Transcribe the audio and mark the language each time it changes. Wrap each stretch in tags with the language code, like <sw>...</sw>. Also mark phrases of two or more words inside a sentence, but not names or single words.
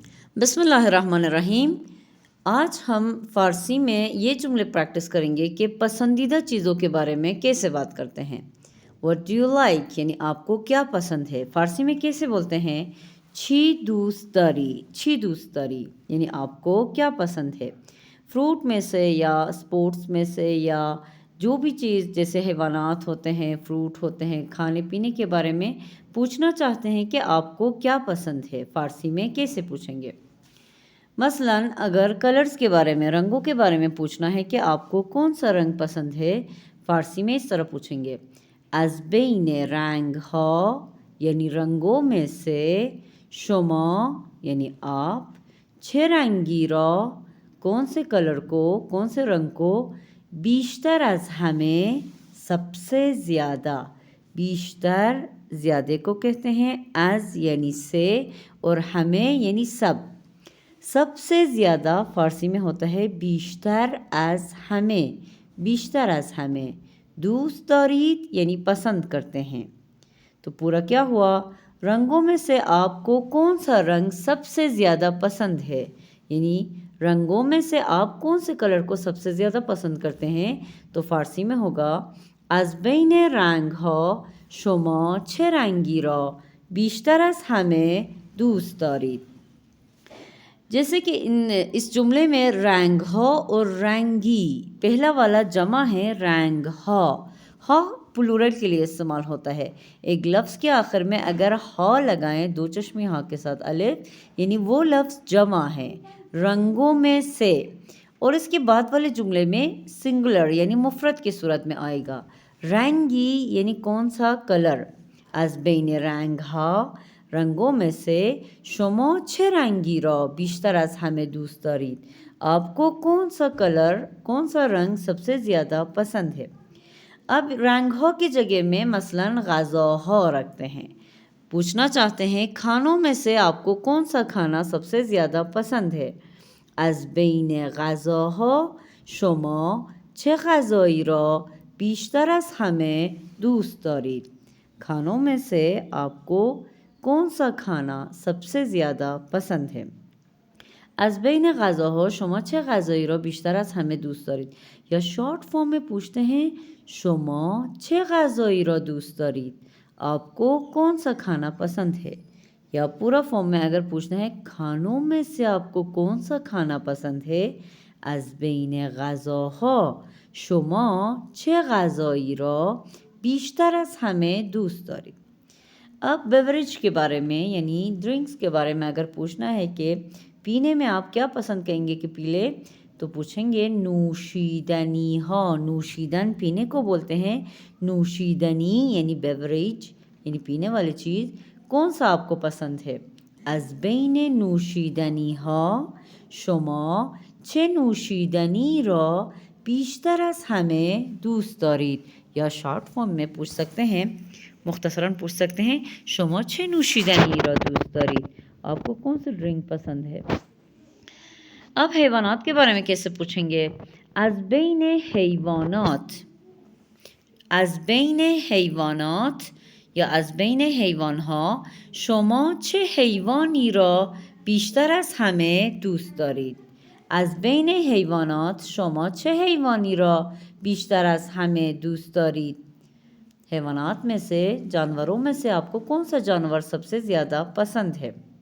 <ur>بسم اللہ الرحمن الرحیم۔ آج ہم فارسی میں یہ جملے پریکٹس کریں گے کہ پسندیدہ چیزوں کے بارے میں کیسے بات کرتے ہیں۔</ur> <en>What do you like؟</en> <ur>یعنی آپ کو کیا پسند ہے۔ فارسی میں کیسے بولتے ہیں؟</ur> <fa>چھی دوست داری، چھی دوست داری</fa> <ur>یعنی آپ کو کیا پسند ہے۔ فروٹ میں سے یا اسپورٹس میں سے یا جو بھی چیز جیسے حیوانات ہوتے ہیں، فروٹ ہوتے ہیں، کھانے پینے کے بارے میں پوچھنا چاہتے ہیں کہ آپ کو کیا پسند ہے، فارسی میں کیسے پوچھیں گے۔ مثلاً اگر کلرز کے بارے میں، رنگوں کے بارے میں پوچھنا ہے کہ آپ کو کون سا رنگ پسند ہے، فارسی میں اس طرح پوچھیں گے:</ur> <fa>از بین رنگ ها</fa> <ur>یعنی رنگوں میں سے، شما یعنی آپ،</ur> <fa>چه رنگی را</fa> <ur>کون سے کلر کو، کون سے رنگ کو،</ur> <fa>بیشتر از ہمیں</fa> <ur>سب سے زیادہ، بیشتر زیادہ کو کہتے ہیں،</ur> <fa>از یعنی سے اور ہمیں</fa> <ur>یعنی سب سے زیادہ فارسی میں ہوتا ہے</ur> <fa>بیشتر از ہمیں، بیشتر از ہمیں، دوست دارید</fa> <ur>یعنی پسند کرتے ہیں۔ تو پورا کیا ہوا؟ رنگوں میں سے آپ کو کون سا رنگ سب سے زیادہ پسند ہے، یعنی رنگوں میں سے آپ کون سے کلر کو سب سے زیادہ پسند کرتے ہیں، تو فارسی میں ہوگا:</ur> <fa>از بین رنگ ها شما چه رنگی را بیشتر از همه دوست دارید۔</fa> <ur>جیسے کہ اس جملے میں</ur> <fa>رنگ ہا</fa> <ur>اور رنگی، پہلا والا جمع ہے</ur> <fa>رنگ ہا،</fa> <ur>ہا پلورل کے لیے استعمال ہوتا ہے۔ ایک لفظ کے آخر میں اگر ہا لگائیں، دو چشمی ہا کے ساتھ الف، یعنی وہ لفظ جمع ہے، رنگوں میں سے، اور اس کے بعد والے جملے میں سنگولر یعنی مفرد کی صورت میں آئے گا۔ رنگی یعنی کون سا کلر،</ur> <fa>از بین رنگ ہا</fa> <ur>رنگوں میں سے،</ur> <fa>شما چه رنگی را بیشتر از همه دوست دارید</fa> <ur>آپ کو کون سا کلر، کون سا رنگ سب سے زیادہ پسند ہے۔ اب</ur> <fa>رنگ ہا</fa> <ur>کی جگہ میں مثلاً</ur> <fa>غذا ہا</fa> <ur>رکھتے ہیں، پوچھنا چاہتے ہیں کھانوں میں سے آپ کو کون سا کھانا سب سے زیادہ پسند ہے۔</ur> <fa>از بین غذا ها شما چه غذایی را بیشتر از همه دوست دارید</fa> <ur>کھانوں میں سے آپ کو کون سا کھانا سب سے زیادہ پسند ہے۔</ur> <fa>از بین غذاها شما چه غذایی را بیشتر از همه دوست دارید،</fa> <ur>یا شارٹ فارم میں پوچھتے ہیں</ur> <fa>شما چه غذایی را دوست دارید</fa> <ur>آپ کو کون سا کھانا پسند ہے، یا پورا فارم میں اگر پوچھنا ہے کھانوں میں سے آپ کو کون سا کھانا پسند ہے،</ur> <fa>از بین غذاها شما چه غذایی را بیشتر از همه دوست دارید۔</fa> <ur>اب بیوریج کے بارے میں یعنی ڈرنکس کے بارے میں اگر پوچھنا ہے کہ پینے میں آپ کیا پسند کہیں گے کہ پی لے، تو پوچھیں گے</ur> <fa>نوشیدنی ہا،</fa> <ur>نوشیدن پینے کو بولتے ہیں، نوشیدنی یعنی بیوریج یعنی پینے والی چیز، کون سا آپ کو پسند ہے۔</ur> <fa>از بین نوشیدنی ہا شما چه نوشیدنی را بیشتر از همه دوست دارید،</fa> <ur>یا شارٹ فارم میں پوچھ سکتے ہیں، مختصراً پوچھ سکتے ہیں</ur> <fa>شما چه نوشیدنی را دوست دارید</fa> <ur>آپ کو کون سی ڈرنک پسند ہے۔ اب حیوانات کے بارے میں کیسے پوچھیں گے؟</ur> <fa>از بین حیوانات، از بین حیوانات یا از بین حیوانها شما چه حیوانی را بیشتر از همه دوست دارید از بین حیوانات شما چه حیوانی را بیشتر از همه دوست دارید</fa> <ur>حیوانات میں سے، جانوروں میں سے آپ کو کون سا جانور سب سے زیادہ پسند ہے۔</ur>